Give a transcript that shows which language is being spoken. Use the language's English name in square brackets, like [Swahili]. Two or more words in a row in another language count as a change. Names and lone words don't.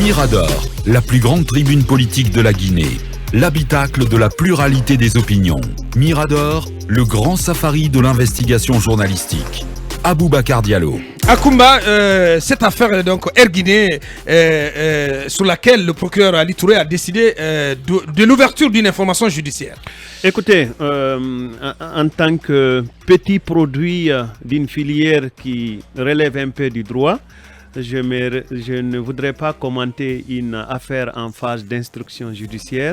[French] Mirador, la plus grande tribune politique de la Guinée, l'habitacle de la pluralité des opinions. Mirador, le grand safari de l'investigation journalistique. Aboubacar Diallo. Akoumba, cette affaire donc Air Guinée, sur laquelle le procureur Ali Touré a décidé de l'ouverture d'une information judiciaire. Écoutez, en tant que petit produit d'une filière qui relève un peu du droit, je ne voudrais pas commenter une affaire en phase d'instruction judiciaire.